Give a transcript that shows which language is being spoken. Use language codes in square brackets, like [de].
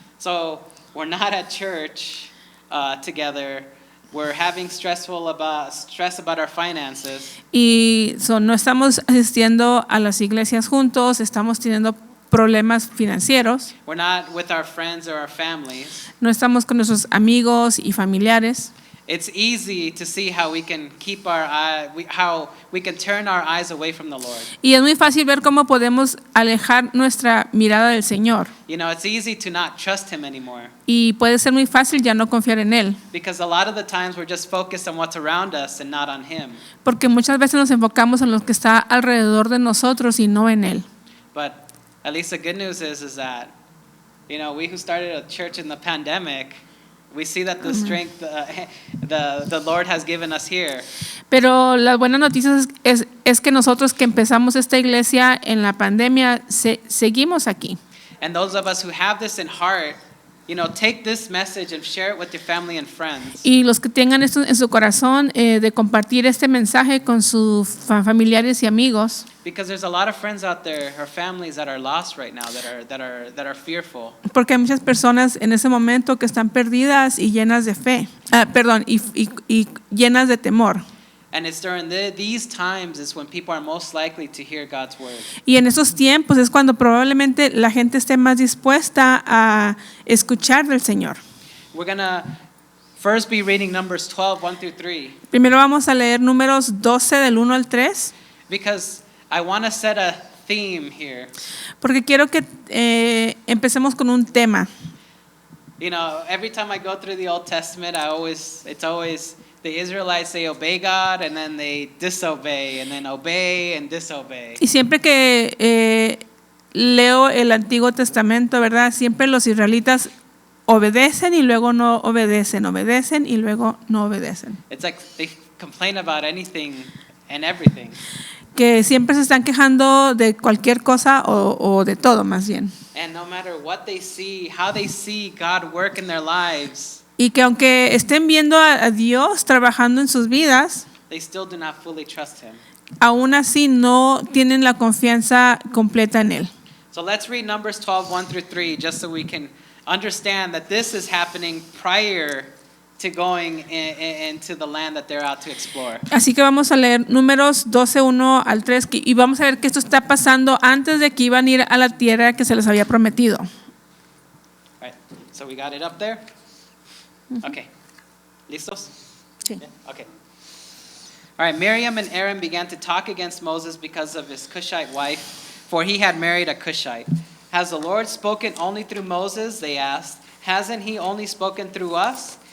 [en] So we're not at church together. We're having stress about our finances. [es] Y no estamos asistiendo a las iglesias juntos, estamos teniendo problemas financieros. [en] We're not with our friends or our families. [es] No estamos con nuestros amigos y familiares. [en] It's easy to see how we can turn our eyes away from the Lord. [es] Y es muy fácil ver cómo podemos alejar nuestra mirada del Señor. [en] You know, it's easy to not trust Him anymore. [es] Y puede ser muy fácil ya no confiar en Él. [en] Because a lot of the times we're just focused on what's around us and not on Him. [es] Porque muchas veces nos enfocamos en lo que está alrededor de nosotros y no en Él. [en] But at least the good news is that, you know, we who started a church in the pandemic, We see that the strength the Lord has given us here. [es] Pero la buena noticia es que nosotros que empezamos esta iglesia en la pandemia, seguimos aquí. [en] And those of us who have this in heart, take this message and share it with your family and friends. [es] Y los que tengan esto en su corazón, de compartir este mensaje con sus familiares y amigos. [en] Because there's a lot of friends out there or families that are lost right now, that are fearful. [es] Porque hay muchas personas en ese momento que están perdidas y llenas de fe, y llenas de temor. [en] And it's during these times is when people are most likely to hear God's word. [es] Y en esos tiempos es cuando probablemente la gente esté más dispuesta a escuchar del Señor. [en] We're gonna first be reading Numbers 12, 1 through 3. [es] Primero vamos a leer Números 12 del 1 al 3. [en] Because I want to set a theme here. [es] Porque quiero que empecemos con un tema. [en] Every time I go through the Old Testament, it's always the Israelites, they obey God and then they disobey and then obey and disobey. [es] Y siempre que leo el Antiguo Testamento, ¿verdad? Siempre los israelitas obedecen y luego no obedecen, obedecen y luego no obedecen. It's like they complain about anything and everything. Que siempre se están quejando de cualquier cosa o de todo más bien. [en] And no matter what they see, how they see God work in their lives, [es] Y que aunque estén viendo a Dios trabajando en sus vidas, [en] they still do not fully trust Him. [es] aún así no tienen la confianza completa en Él. [en] So let's read Numbers 12, 1 through 3, just so we can understand that this is happening prior to going into the land that they're out to explore. [es] Así que vamos a leer Números 12, 1 al 3, y vamos a ver que esto está pasando antes de que iban a ir a la tierra que se les había prometido. [en] All right, so we got it up there? [es] Okay. ¿Listos? Sí. [en] Yeah? Okay. All right, Miriam and Aaron began to talk against Moses because of his Cushite wife, for he had married a Cushite. Has the Lord spoken only through Moses? They asked. Hasn't he only spoken through us?